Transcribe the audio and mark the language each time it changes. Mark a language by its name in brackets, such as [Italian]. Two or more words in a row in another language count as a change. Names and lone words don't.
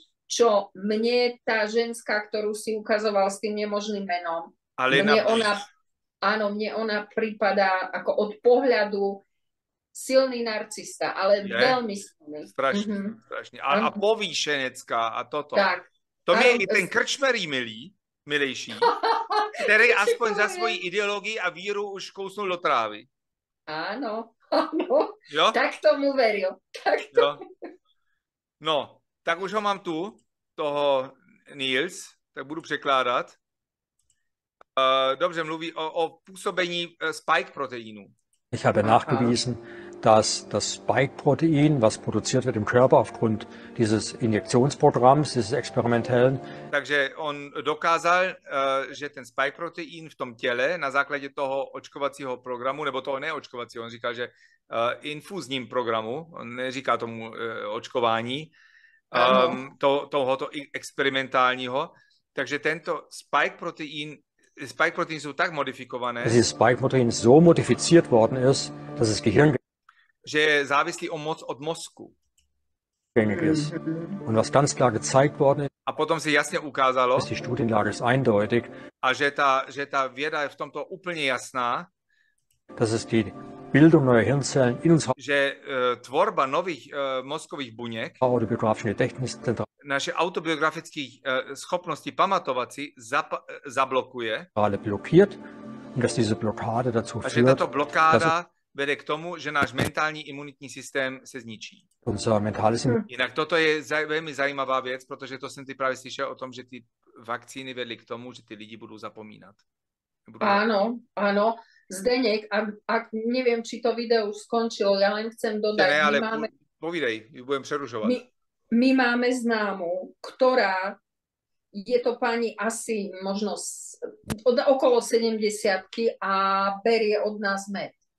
[Slovak] Čo mne tá ženská, ktorú si ukazoval s tým nemožným menom, mne ona prípada ako od pohľadu silný narcista, ale veľmi silný. Strašný. A povýšenecká a toto. Tak. [Czech] To mě i ten Krčmerí milejší, který aspoň za svoji ideologii a víru už kousnul do trávy. [Slovak] Áno. [Czech] Jo? [Slovak] Tak tomu veril. [Czech] Jo. No, tak už ho mám tu, toho Niels, tak budu překládat. Dobře, mluví o působení Spike-Proteinu. [German] Ich habe nachgewiesen, dass das Spike-Protein, was produziert wird im Körper aufgrund dieses Injektionsprogramms, dieses experimentellen, [Czech] Takže on dokázal, že ten spike protein v tom těle na základě toho očkovacího programu, nebo toho neočkovacího, on říkal, že infuzním programu, on neříká tomu očkování, tohoto experimentálního, takže tento spike protein jsou tak modifikované, [German] dass dieses Spike-Protein so modifiziert worden ist, dass es gehirngängig [Czech] že je závislý od mozku. [German] ist. Und was ganz klar gezeigt worden ist, [Czech] A potom se jasně ukázalo, [German] die Studienlage ist eindeutig, [Czech] a že ta věda je v tomto úplně jasná, [German] dass es die Bildung neuer Hirnzellen in unserer [Czech] že tvorba nových mozkových buněk, [German] autobiografischen Gedächtniszentrale [Czech] naše autobiografické schopnosti pamatovat si zablokuje [German] blockiert und dass diese Blockade dazu [Czech] a že [German] führt, [Czech] tato blokáda vede k tomu, že náš mentální imunitní systém se zničí. [German] unser mentales [Czech] Jinak toto je velmi zajímavá věc, protože to jsem ty právě slyšel o tom, že ty vakcíny vedly k tomu, že ty lidi budou zapomínat. [Slovak] Áno, áno. Zdeněk, ak neviem, či to video už skončilo, ja len chcem dodať, [Czech] Ne, ale povídej, budem přerušovat. [Slovak] My máme známu, ktorá je to pani asi možno okolo 70-ky a berie od nás med.